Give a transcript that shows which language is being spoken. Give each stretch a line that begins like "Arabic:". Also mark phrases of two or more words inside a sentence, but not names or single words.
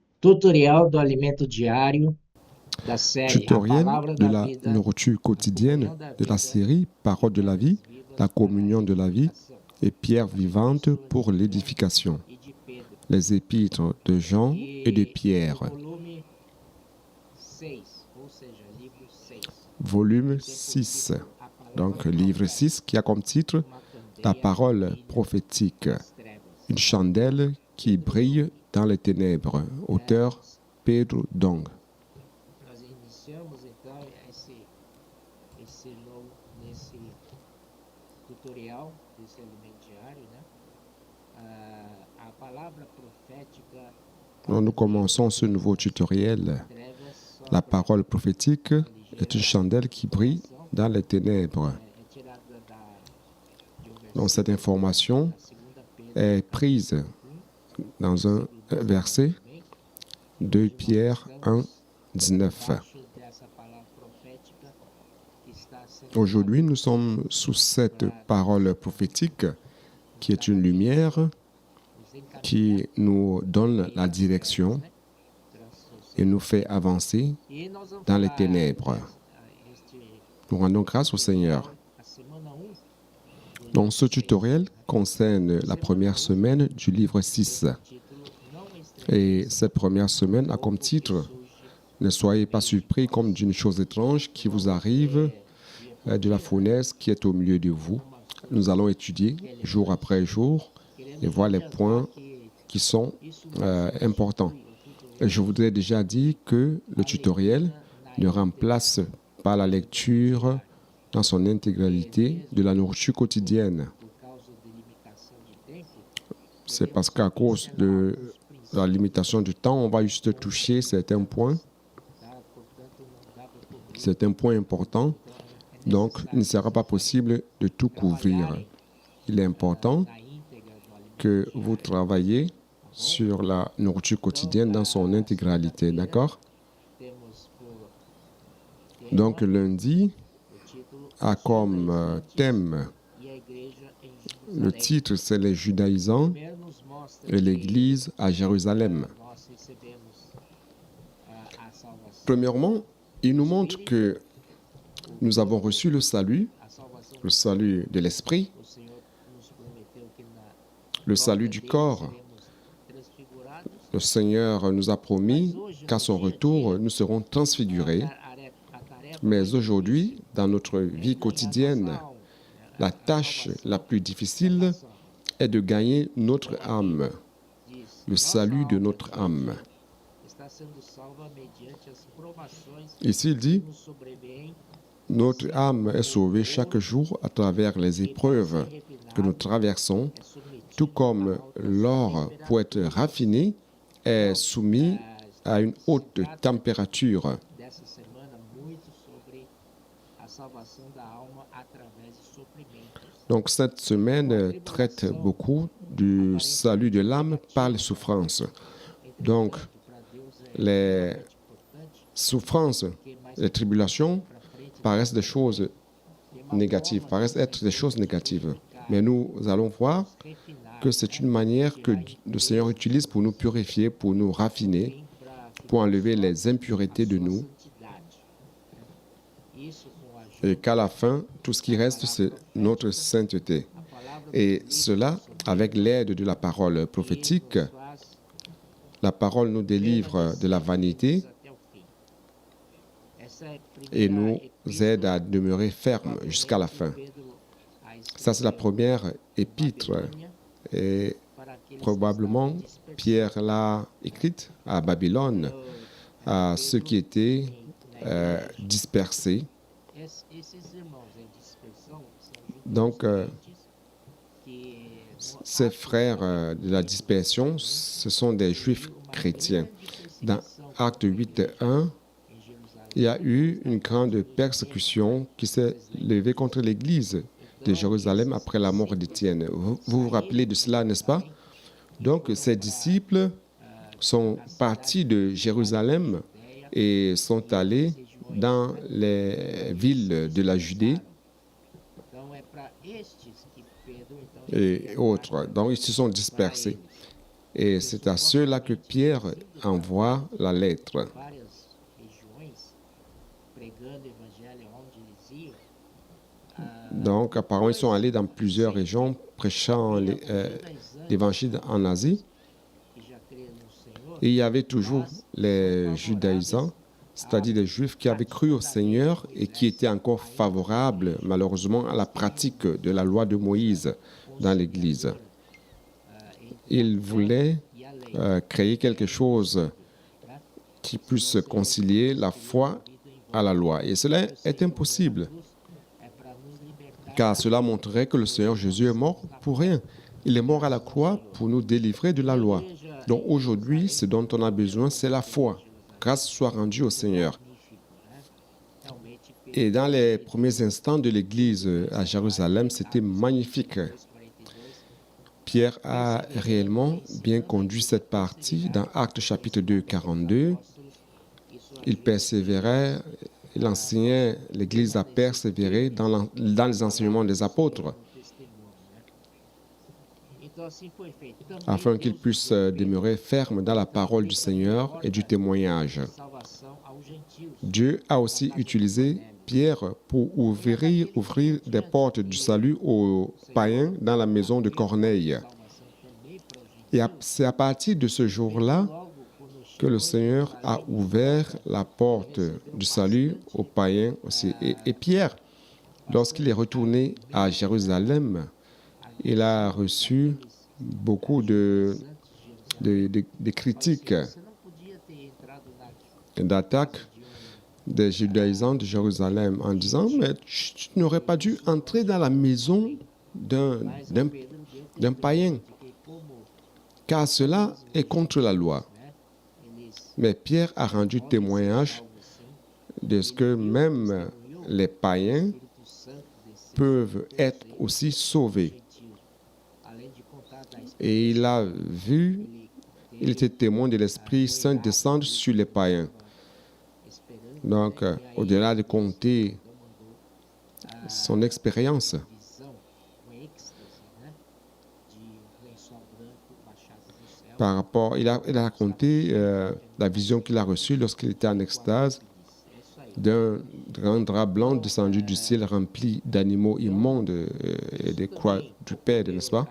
Portuguese: Tutorial do alimento diário da série A
French: Tutoriel
Portuguese: Palavra de da
French: la
Portuguese: Vida,
French: nourriture
Portuguese: a
French: quotidienne
Portuguese: comunhão da
French: de la
Portuguese: vida,
French: série Parole de la vie, la communion de la vie et pierre vivante pour l'édification.
Portuguese: e de Pedro.
French: Les épîtres de Jean et de
Portuguese: E
French: Pierre,
Portuguese: no volume 6, ou seja, livro 6, volume tem por 6. título A Palavra
French: Donc, livre 6 qui a comme titre
Portuguese: uma
French: La
Portuguese: candeia
French: parole
Portuguese: que brilha
French: prophétique,
Portuguese: nas trevas.
French: une chandelle qui brille dans les ténèbres. Auteur Pedro Dong.
Portuguese: Nós iniciamos então nesse tutorial desse alimento diário, né? A palavra profética
French: Donc, nous commençons ce nouveau tutoriel. La parole prophétique est une chandelle qui brille dans les ténèbres.
Portuguese: é tirada
French: Donc, cette information
Portuguese: da segunda Pedro
French: est prise dans un verset 2 Pierre 1, 19.
Portuguese: debaixo dessa palavra profética que está sendo
French: Aujourd'hui, nous sommes sous cette parole prophétique qui est une lumière
Portuguese: nos
French: qui nous donne la direction et nous fait avancer
Portuguese: E nós vamos
French: dans les
Portuguese: falar
French: ténèbres.
Portuguese: este
French: Nous rendons grâce au Seigneur.
Portuguese: a semana 1
French: Donc, ce tutoriel concerne la première semaine du livre 6.
Portuguese: título Não Estranho
French: Et cette première semaine a comme titre
Portuguese: surge
French: « Ne soyez pas surpris comme d'une chose étrange qui vous arrive de la fournaise qui est au milieu de vous. » Nous allons étudier jour après jour et voir les points qui sont importants. Et je voudrais déjà dire que le tutoriel ne remplace pas la lecture dans son intégralité de la nourriture quotidienne.
Portuguese: por causa de limitação de tempo.
French: C'est parce qu'à cause de la limitation du temps, on va juste toucher certains points,
Portuguese: Tá? Portanto, não dá para cobrir.
French: certains points importants. Donc, il ne sera pas possible de tout couvrir. Il est important
Portuguese: Na íntegra do alimento.
French: que vous travaillez sur la nourriture quotidienne dans son intégralité, d'accord?
Portuguese: Temos por
French: Donc, lundi
Portuguese: o título
French: a comme thème,
Portuguese: E a Igreja em
French: le
Portuguese: Jerusalém.
French: titre, c'est les judaïsants
Portuguese: Primeiro nos mostra
French: et l'Église à Jérusalem.
Portuguese: nós recebemos a salvação.
French: Premièrement, il nous montre que nous avons reçu
Portuguese: A salvação
French: le salut de l'esprit,
Portuguese: o Senhor nos prometeu que na
French: le salut du corps.
Portuguese: seremos transfigurados.
French: Le Seigneur nous a promis qu'à son retour, nous serons transfigurés.
Portuguese: A tarefa
French: Mais aujourd'hui, dans notre vie quotidienne, la tâche la plus difficile est de gagner notre âme,
Portuguese: diz,
French: le salut de notre âme.
Portuguese: está sendo salva mediante as provações
French: Ici, il dit,
Portuguese: que nos sobrevêm
French: notre âme est sauvée chaque jour à travers les épreuves que nous traversons,
Portuguese: é submetido
French: tout comme l'or, pour être raffiné, est soumis à une haute température.
Portuguese: dessa semana muito sobre a salvação da alma através de sofrimentos.
French: Donc cette semaine traite beaucoup du salut de l'âme par les souffrances. Donc
Portuguese: Para Deus é
French: les
Portuguese: importante
French: souffrances,
Portuguese: que mais
French: les tribulations
Portuguese: para frente
French: paraissent des choses négatives, paraissent être des choses négatives. Mais nous allons voir
Portuguese: refinar
French: que c'est une manière que le Seigneur utilise pour nous purifier, pour nous raffiner, pour enlever les impuretés de nous,
Portuguese: santidade. Isso com a ajuda
French: et qu'à la fin, tout ce qui reste, c'est notre sainteté.
Portuguese: da palavra
French: Et cela, avec l'aide de la parole prophétique,
Portuguese: faz
French: la parole nous délivre de la vanité
Portuguese: até o fim. Essa é a
French: et
Portuguese: primeira
French: nous
Portuguese: epístola
French: aide à demeurer ferme jusqu'à la fin.
Portuguese: que Pedro a
French: Ça, c'est la
Portuguese: escrito
French: première épître.
Portuguese: Babilônia
French: Et
Portuguese: para aqueles que
French: probablement,
Portuguese: estavam dispersos.
French: Pierre l'a écrite à Babylone, à ceux qui étaient dispersés.
Portuguese: Esses irmãos em dispersão são
French: Donc,
Portuguese: que
French: ces frères de la dispersion, ce sont des juifs chrétiens. Dans Acte 8.1,
Portuguese: em Jerusalém
French: il y a eu une grande persécution qui s'est levée contre l'Église de Jérusalem après la mort d'Étienne. Vous vous rappelez de cela, n'est-ce pas? Donc, ces disciples sont partis de Jérusalem et sont allés dans les villes de la Judée
Portuguese: então é para estes que Pedro então
French: et autres. Donc, ils se sont dispersés. Et c'est à ceux-là que Pierre envoie la lettre.
Portuguese: várias regiões, pregando o evangelho onde eles iam.
French: Donc, apparemment, ils sont allés dans plusieurs régions prêchant l'évangile en Asie.
Portuguese: Que já creia no Senhor,
French: Et il y avait toujours les judaïsants, c'est-à-dire les juifs qui avaient cru au Seigneur et qui étaient encore favorables, malheureusement, à la pratique de la loi de Moïse dans l'Église. Ils voulaient
Portuguese: e a lei.
French: créer quelque chose qui puisse concilier la foi à la loi. Et cela est impossible,
Portuguese: É para nos libertar
French: car cela montrerait que le Seigneur Jésus est mort pour rien. Il est mort à la croix pour nous délivrer de la loi. Donc aujourd'hui, ce dont on a besoin, c'est la foi. Grâce soit rendue au Seigneur.
Portuguese: realmente
French: Et dans les premiers instants de l'Église à Jérusalem, c'était magnifique.
Portuguese: 42.
French: Pierre a réellement bien conduit cette partie dans Actes chapitre 2, 42. Il persévérait, il enseignait, l'Église a persévéré dans les enseignements des apôtres
Portuguese: Então assim foi feito. Também
French: afin qu'ils puissent demeurer fermes dans la parole du Seigneur et du témoignage.
Portuguese: salvação aos gentios.
French: Dieu a aussi utilisé Pierre pour ouvrir des portes du salut aux païens dans la maison de Corneille.
Portuguese: Salvação também para os gentios.
French: Et c'est à partir de ce jour-là
Portuguese: Logo, quando
French: que le Seigneur a ouvert la porte du salut aux païens aussi. Et Pierre, lorsqu'il est retourné à Jérusalem, il a reçu beaucoup de critiques,
Portuguese: você não podia ter entrado na
French: d'attaques des judaïsants de Jérusalem en disant « Mais tu n'aurais pas dû entrer dans la maison d'un païen,
Portuguese: porque como
French: car cela est contre la loi. »
Portuguese: eles
French: Mais Pierre a rendu témoignage de ce que même les païens
Portuguese: Espírito Santo desceu
French: peuvent être aussi sauvés.
Portuguese: gentil, além de contar da
French: Et il a vu, il était témoin de l'Esprit Saint descendre sur les païens.
Portuguese: esperando
French: Donc, au-delà de compter son expérience,
Portuguese: visão, um êxtase, né? De lençol branco baixado do céu.
French: par rapport, il a raconté la vision qu'il a reçue lorsqu'il était en extase
Portuguese: É isso aí.
French: d'un grand drap blanc descendu du ciel rempli d'animaux immondes et des croix du Père, n'est-ce pas?